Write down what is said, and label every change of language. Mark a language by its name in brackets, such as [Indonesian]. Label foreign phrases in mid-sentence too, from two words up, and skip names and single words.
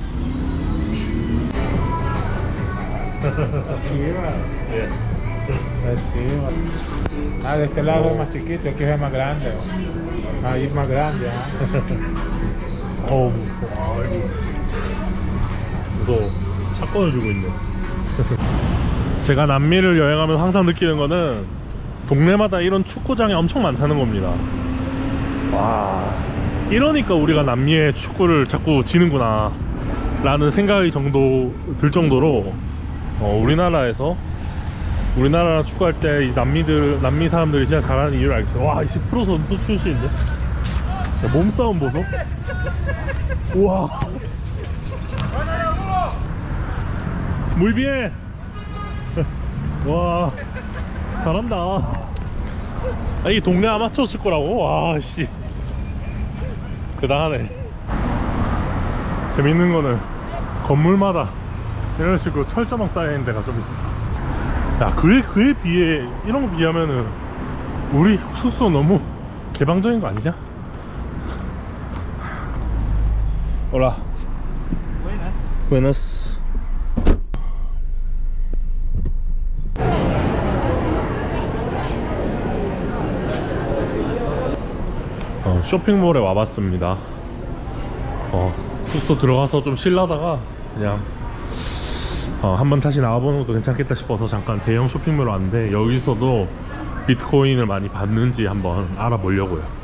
[Spanish] Chiva. La chiva. De este lado es más chiquito, aquí es más grande. Ahí es más grande. [Korean] 무서워. 차권을 주고 있네. 제가 남미를 여행하면 항상 느끼는 거는 동네마다 이런 축구장이 엄청 많다는 겁니다. 와, 이러니까 우리가 남미의 축구를 자꾸 지는구나 라는 생각이 들 정도로 우리나라에서 우리나라랑 축구할 때 이 남미 사람들이 진짜 잘하는 이유를 알겠어. 와, 10% 선수 출신인데? 야, 몸싸움 보소? 우와. [Spanish] Muy bien. [Korean] 와, 잘한다. 아, 이게 동네 아마추어 축구라고? 와, 씨. 대단하네. 재밌는 거는 건물마다 이런 식으로 철조망 쌓여있는 데가 좀 있어. 야, 그에 비해, 이런 거 비하면은 우리 숙소 너무 개방적인 거 아니냐? [Spanish] Hola. Buenas. [Korean] 쇼핑몰에 와봤습니다. 숙소 들어가서 좀 쉴라다가 그냥 한번 다시 나와보는 것도 괜찮겠다 싶어서 잠깐 대형 쇼핑몰 왔는데, 여기서도 비트코인을 많이 받는지 한번 알아보려고요.